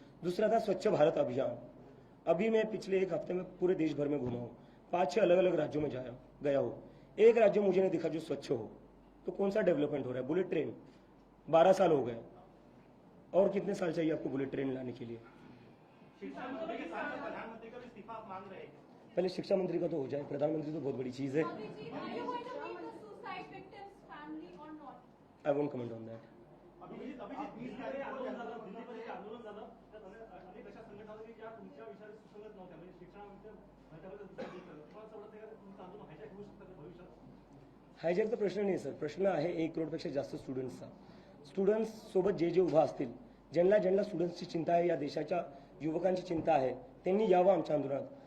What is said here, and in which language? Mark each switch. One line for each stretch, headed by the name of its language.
Hindi: दूसरा था स्वच्छ भारत अभियान. अभी मैं पिछले एक हफ्ते में पूरे देश भर में घूमा हूँ, 5-6 अलग अलग राज्यों में गया हूँ. एक राज्य मुझे नहीं दिखा जो स्वच्छ हो. तो कौन सा डेवलपमेंट हो रहा है? बुलेट ट्रेन 12 साल हो गए, और कितने साल चाहिए आपको बुलेट ट्रेन लाने के लिए? शिक्षा मंत्री के साथ प्रधानमंत्री का भी इस्तीफा आप मांग रहे हैं? पहले शिक्षा मंत्री का तो हो जाए, प्रधानमंत्री तो बहुत बड़ी चीज है.
English: Abhijit, are you going to meet the suicide victims' family or not? I won't comment on that.
Marathi: Abhijit 20 तारीख आंदोलन झालं, दिल्लीमध्ये जे आंदोलन झालं त्यात अनेक अशा संघटना होत्या की ज्या तुमच्या विचाराशी सुसंगत नव्हत्या, म्हणजे शिक्षणामध्ये भारतामध्ये दुसरं तुम्हाला असं वाटतं का तुमचं आंदोलन हायजॅक होऊ शकतं भविष्यात? हायजॅकचा प्रश्न नाही सर, प्रश्न आहे 1 करोडपेक्षा जास्त स्टुडंट्सचा. स्टुडंट्स सोबत जे उभा असतील, ज्यांना स्टुडंट्सची चिंता आहे, या देशाच्या युवकांची चिंता आहे, त्यांनी यावं आमच्या आंदोलनात.